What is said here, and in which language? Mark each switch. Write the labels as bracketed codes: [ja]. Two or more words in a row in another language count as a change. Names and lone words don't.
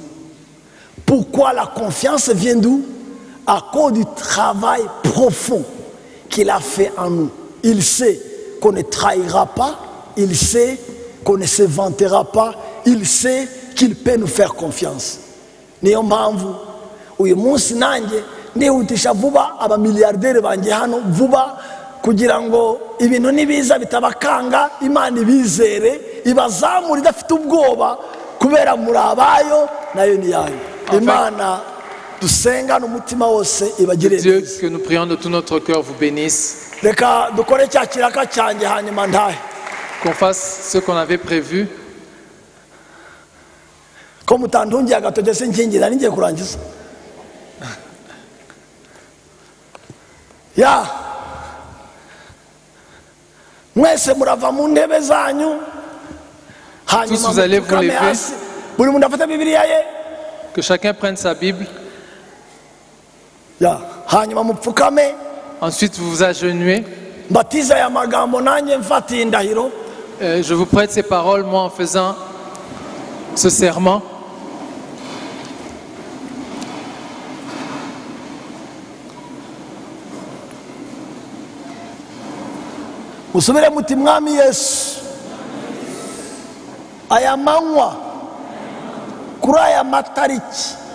[fr] Pourquoi la confiance vient d'où? À cause du travail profond qu'il a fait en nous. Il sait qu'on ne trahira pas, il sait qu'on ne se vantera pas, il sait qu'il peut nous faire confiance. [rw] Niyo mpamvu uyu munsi nanjye ndihutisha vuba abamiliyarderi banjye hano vuba kugira ngo ibintu nibiza bitabakanga, Imana ibizere ibazamura idafite ubwoba kubera muri abayo nayo ni yayo. Imana dusenga n'umutima wose ibagire [fr] Dieu, [rw] neza. [fr] que nous prions de tout notre cœur, vous bénisse. [rw] Reka dukore cya kiraka cyanjye hanyuma ndahe. [fr] Qu'on fasse ce qu'on avait prévu. [rw] Ko mutandungiye agatoke se nkingira ningiye kurangiza. Ya mwese murava mu ntebe zanyu hanyuma [fr] vous allez vous [rw] mupfukame [fr] lever. [rw] hasi. Buri muntu afate Bibiliya ye. [fr] Que chacun prenne sa Bible. [rw] Ya hanyuma mupfukame. [fr] Ensuite, vous vous agenouillez. [rw] Mbatiza aya magambo nanjye mfatiye indahiro. [fr] Je vous prête ces paroles, moi, en faisant ce serment. [rw] Musubire muti Mwami Yesu, aya manywa kuri aya matariki